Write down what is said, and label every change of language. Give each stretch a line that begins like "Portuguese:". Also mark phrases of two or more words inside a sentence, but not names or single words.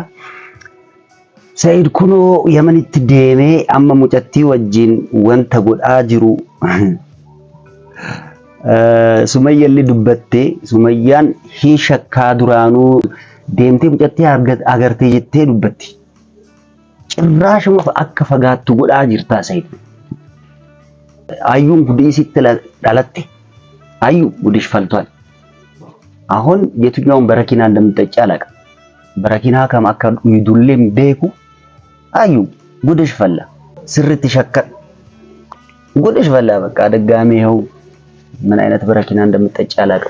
Oromo: Sa'iid kunoo Yamanitti deemee amma mucattii wajjin wanta godhaa jiru sumayyallee dubbattee sumayyaan hin shakkaa duraanuu deemtee mucattii agartee jettee dubbatti. Cirraashuma akka fagaattu godhaa jirtaa Sa'iid. Ayyuun guddisitti dhalatte
Amharic: አዩ ጉድሽ ፈልቷል። አሁን የትኛውን በረኪና እንደምትጠጪ አላውቅም። በረኪና ከማከል ይዱልም ቤኩ አዩ ጉድሽ ፈላ ስርት ይሸከል ጉድሽ ፈላ። በቃ ደጋሚ ይኸው ምን አይነት በረኪና እንደምትጠጪ አላውቅም።